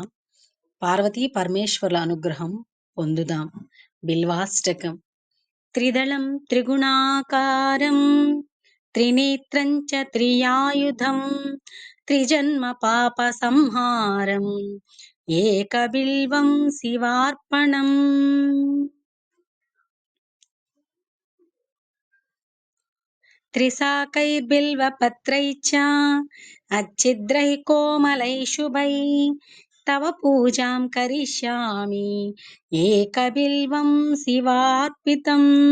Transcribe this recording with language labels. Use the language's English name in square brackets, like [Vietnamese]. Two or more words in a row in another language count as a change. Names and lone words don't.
[Telugu] పార్వతీ పరమేశ్వర్ల అనుగ్రహం పొందుదాం. బిల్వాష్టకం. [Sanskrit] త్రిదళం త్రిగుణాకారం త్రినేత్రం చ త్రియాయుధం త్రిజన్మ పాప సంహారం ఏకబిల్వం శివార్పణం. त्रिशाकैर्बिल्वपत्रैश्च अच्छिद्रैः कोमलैः शुभैः तव पूजां करिष्यामि एकबिल्वं शिवार्पितम्.